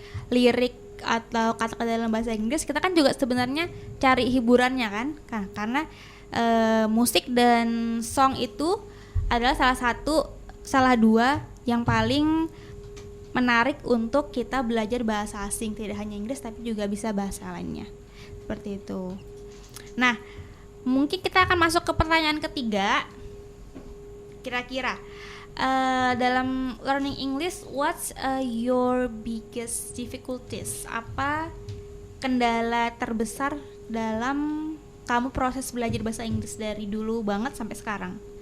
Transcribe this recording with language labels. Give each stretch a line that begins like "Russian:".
Indonesian: lirik atau kata-kata dalam bahasa Inggris, kita kan juga sebenarnya cari hiburannya kan, karena musik dan song itu adalah salah dua yang paling menarik untuk kita belajar bahasa asing, tidak hanya Inggris tapi juga bisa bahasa lainnya, seperti itu. Nah, mungkin kita akan masuk ke pertanyaan ketiga.
English: Kira-kira dalam learning English, what's your biggest difficulties?
Indonesian: Apa kendala terbesar dalam kamu proses belajar bahasa Inggris dari dulu banget sampai sekarang?